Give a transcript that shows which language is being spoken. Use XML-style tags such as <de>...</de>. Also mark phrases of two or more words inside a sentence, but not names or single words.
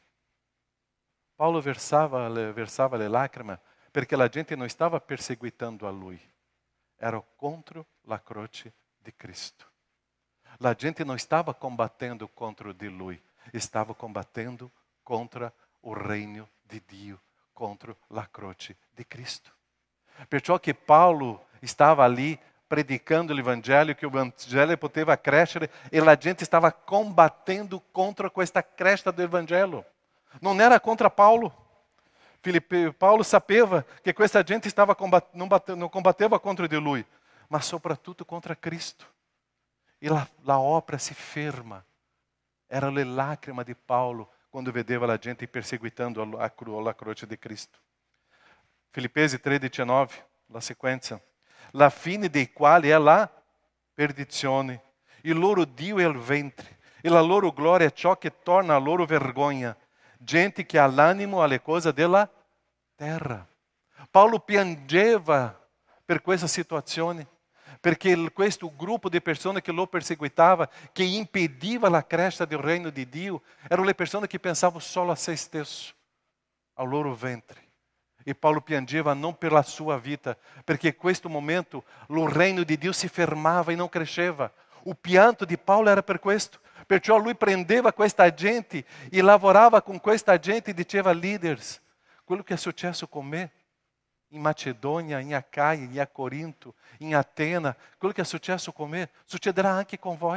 <it>Paulo versava le lacrime perché la gente non stava perseguitando a lui, era contro la croce di Cristo. La gente non stava combattendo contro di lui, stava combattendo contro il regno di Dio, contro la croce di Cristo. Perciò che Paulo stava lì predicando l'Evangelho,</it> <pt>que o Evangelho</pt> <it>poteva crescere e la gente stava combattendo contra questa crescita</it> <pt>do Evangelho. Não era contra Paulo. Paulo sapeva que</pt> <it>questa gente</it> <pt>estava não combateva contra de lui, mas sobretudo contra Cristo. E a obra se ferma.</pt> <it>Era le lacrime de Paulo quando vedeva a gente perseguitando a croce de Cristo.</it> <pt>Filipenses 3,19, la sequência.</pt> <it>La fine dei quali è la perdizione, il loro Dio è il ventre, e la loro gloria è ciò che torna a loro vergogna, gente che ha l'animo alle cose della terra. Paulo piangeva per questa situazione, perché questo gruppo di persone che lo perseguitava, che impediva la crescita del reino di Dio, erano le persone che pensavano solo a se stesso, ao loro ventre. E Paulo piangeva</it> <pt>não pela sua vida,</pt> <it>perché in questo momento</it> <pt>o reino</pt> <it>di Dio si fermava e non cresceva. O pianto di Paulo era per questo. Perciò lui prendeva questa gente e lavorava con questa gente e diceva: leaders, quello che è successo con me in Macedonia, in Acaia, in Corinto, in Atena, quello che è successo con me succederà anche con voi.</it>